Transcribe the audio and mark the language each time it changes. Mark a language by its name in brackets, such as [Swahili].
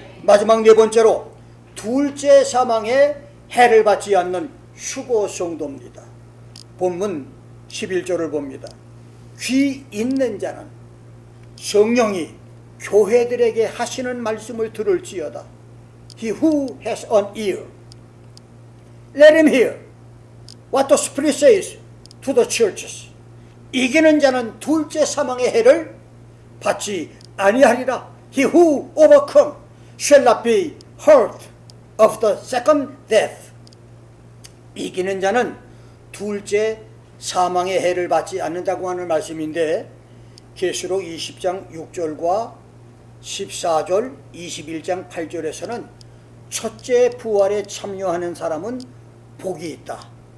[Korean] 마지막 네 번째로 둘째 사망에 해를 받지 않는 휴거 성도입니다. 본문 11절을 봅니다. 귀 있는 자는 성령이 교회들에게 하시는 말씀을 들을지어다. [English] He who has an ear, let him hear what the Spirit says to the churches. [Korean] 이기는 자는 둘째 사망의 해를 받지 아니하리라. [English] He who overcome shall not be hurt of the second death. [Korean] 이기는 자는 둘째 사망의 해를 받지 않는다고 하는 말씀인데, 계시록 20장 6절과 14절 21장 8절에서는 첫째 부활에 참여하는 사람은 복이 있다.